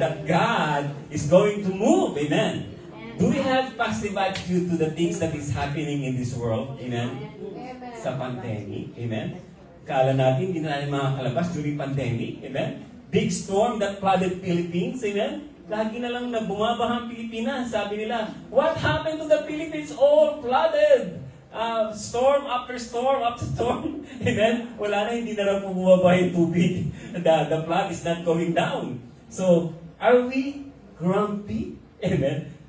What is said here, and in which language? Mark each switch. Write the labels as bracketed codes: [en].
[en] That God is going to move. Amen? Do we have positive attitude to the things that is happening in this world? [tl] Amen? Sa pandemic. Amen? Kala natin, hindi na natin makakalabas during pandemic. Amen? [en] Big storm that flooded Philippines. Amen? [tl] Lagi na lang na bumabaha ang Pilipinas. Sabi nila, [en] what happened to the Philippines? All flooded. Storm after storm after storm. [tl] Amen? Wala na, hindi na lang bumaba yung tubig. [en] The flood is not going down. So, are we grumpy? Amen?